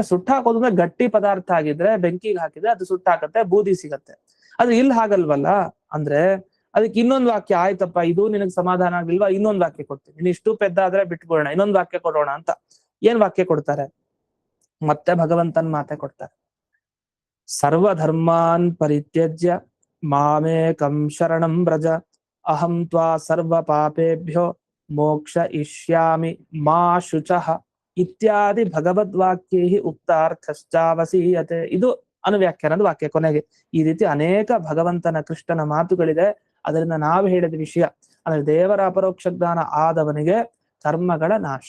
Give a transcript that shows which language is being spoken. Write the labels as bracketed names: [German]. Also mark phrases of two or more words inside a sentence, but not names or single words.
[Kannada] ಸುಟ್ಟಾಕೋದು ಅಂದ್ರೆ ಗಟ್ಟಿ ಪದಾರ್ಥ ಆಗಿದ್ರೆ ಬೆಂಕಿಗೆ ಹಾಕಿದ್ರೆ ಅದು ಸುಟ್ಟಾಕತ್ತೆ, ಬೂದಿ ಸಿಗತ್ತೆ. ಅದು ಇಲ್ಲಿ ಹಾಗಲ್ವಲ್ಲ. ಅಂದ್ರೆ ಅದಕ್ಕೆ ಇನ್ನೊಂದು ವಾಕ್ಯ, ಆಯ್ತಪ್ಪ ಇದು ನಿನಗ್ ಸಮಾಧಾನ ಆಗ್ಲಿಲ್ವಾ, ಇನ್ನೊಂದು ವಾಕ್ಯ ಕೊಡ್ತೀನಿ, ನೀನ್ ಇಷ್ಟು ಪೆದ್ದಾದ್ರೆ ಬಿಟ್ಬಿಡೋಣ, ಇನ್ನೊಂದು ವಾಕ್ಯ ಕೊಡೋಣ ಅಂತ. ಏನ್ ವಾಕ್ಯ ಕೊಡ್ತಾರೆ? ಮತ್ತೆ ಭಗವಂತನ ಮಾತೆ ಕೊಡ್ತಾರೆ. [Sanskrit] ಸರ್ವಧರ್ಮಾನ್ ಪರಿತ್ಯಜ್ಯ ಮಾಮೇಕಂ ಶರಣಂ ವ್ರಜ, ಅಹಂ ತ್ವಾ ಸರ್ವ ಪಾಪೇಭ್ಯೋ ಮೋಕ್ಷ ಇಷ್ಯಾಮಿ ಮಾ ಶುಚಃ ಇತ್ಯಾದಿ ಭಗವದ್ವಾಕ್ಯೈ ಉಕ್ತಾರ್ಥಶ್ಚಾವಸೀಯತೆ. [Kannada] ಇದು ಅನುವ್ಯಾಖ್ಯಾನದ ವಾಕ್ಯ ಕೊನೆಗೆ. ಈ ರೀತಿ ಅನೇಕ ಭಗವಂತನ ಕೃಷ್ಣನ ಮಾತುಗಳಿದೆ. ಅದರಿಂದ ನಾವು ಹೇಳಿದ ವಿಷಯ ಅಂದ್ರೆ ದೇವರ ಅಪರೋಕ್ಷ ಜ್ಞಾನ ಆದವನಿಗೆ ಕರ್ಮಗಳ ನಾಶ.